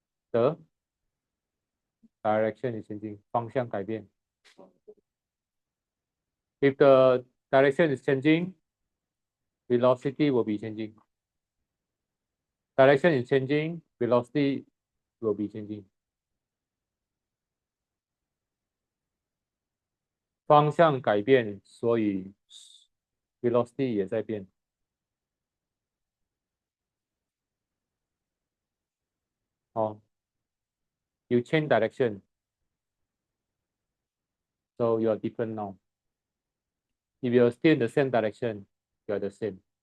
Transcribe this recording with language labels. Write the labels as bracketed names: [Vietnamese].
[English] The direction is changing. [Chinese] 方向改变。 [English] If the direction is changing, velocity will be changing. Direction is changing, velocity will be changing. [Chinese] 方向改变，所以 velocity 也在变。 [English] 哦，you change direction, so you are different now. If you are still in the same direction, you are the same.